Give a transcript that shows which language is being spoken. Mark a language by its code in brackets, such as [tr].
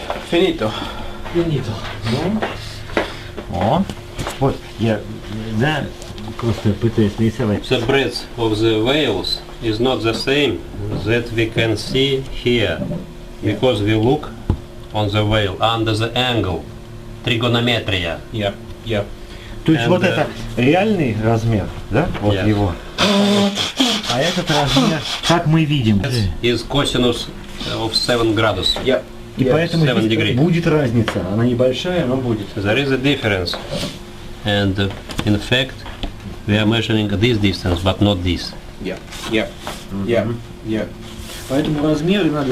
[it] Finito. Finito. [ru] Ну, о, вот, я, да, просто пытаюсь нарисовать. [en] The breadth of the whales is not the same that we can see here, because we look on the whale under the angle, trigonometria. Yep, yep. [ru] То есть вот это реальный размер, да, вот [en] Yes. [ru] его. А этот размер, как мы видим. [en] Is cosinus of 7 [ru] градус. [en] Yep. [ru] И поэтому 7 здесь [en] degree. [ru] будет разница. Она небольшая, но будет. [en] There is a difference, and in fact we are measuring this distance, but not this. Yep, yep, yep, yep. [ru] Поэтому размеры надо